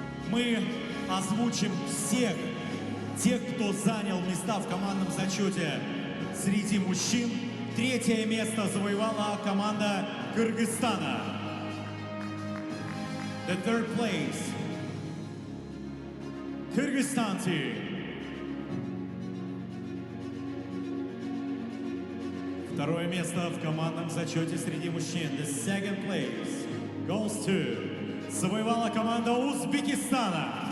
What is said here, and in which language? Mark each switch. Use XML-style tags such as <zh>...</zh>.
<ru>Мы озвучим всех тех, кто занял места в командном зачете среди мужчин. Третье место завоевала команда Кыргызстана.</ru> <en>The third place, Kyrgyzstan team.</en> <ru>Второе место в командном зачете среди мужчин.</ru> <en>The second place goes to</en> <ru>завоевала команда Узбекистана.</ru>